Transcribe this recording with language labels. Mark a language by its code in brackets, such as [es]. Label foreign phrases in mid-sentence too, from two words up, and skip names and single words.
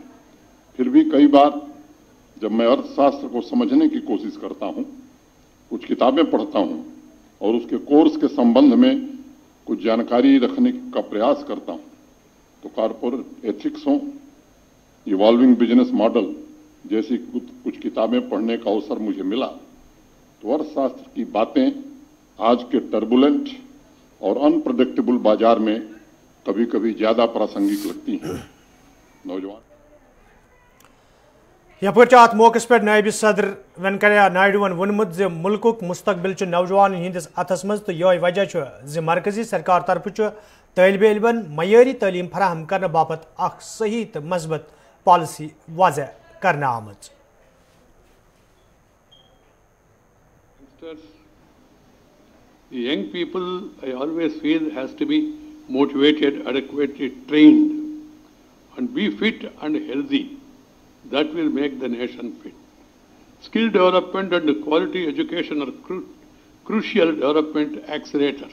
[hi] फिर भी कई बार जब मैं अर्थशास्त्र को समझने की कोशिश करता हूं, कुछ किताबें पढ़ता हूं और उसके कोर्स के संबंध में कुछ जानकारी रखने का प्रयास करता हूं, तो [en] corporate ethics [hi] हो, [en] evolving business model [hi] जैसी कुछ किताबें पढ़ने का अवसर मुझे मिला, तो अर्थशास्त्र की बातें आज के टर्बुलेंट और अनप्रेडिक्टेबल बाजार में कभी कभी ज्यादा प्रासंगिक लगती हैं। [ks] नौजवान यपर अत मौके पे नायब सदर वेंकैया नायडून वोनमुत ज मुल्कुक मुस्तकबिल नौजवान हंदिस अथस मज तो यह वजह ज मरकजी सरकार तरफ तालिब इल्मन मयारी तालीम फराहम करने बापत अख सही तो मजबूत पॉलिसी वाज़ह करना आमज। [en] The young people, I always feel, has to be motivated, adequately trained, and be fit and healthy. That will make the nation fit. Skill development and quality education are crucial development accelerators.